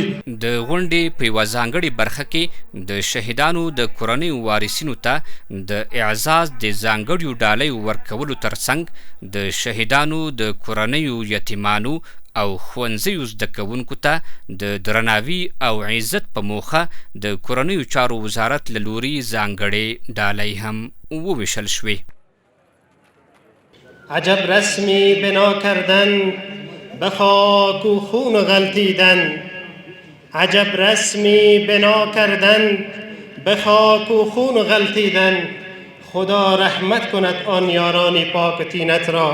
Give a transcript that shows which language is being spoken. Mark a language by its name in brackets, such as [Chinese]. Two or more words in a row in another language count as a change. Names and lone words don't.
[Pashto] د غونډې په یوه ځانګړې برخه کې د شهیدانو د کورنیو وارثینو ته د اعزاز د ځانګړیو ډالیو ورکولو ترڅنګ د شهیدانو د کورنیو یتیمانو او ښوونځیو زده کوونکو ته د درناوي او عزت په موخه د کورنیو چارو وزارت له لوري ځانګړې ډالۍ هم وویشل شوې. [Persian] عجب رسمی بنا کردن به خاک و خون غلطیدن، عجب رسمی بنا کردن به خاک و خون غلطیدن، خدا رحمت کند آن یاران پاک طینت را.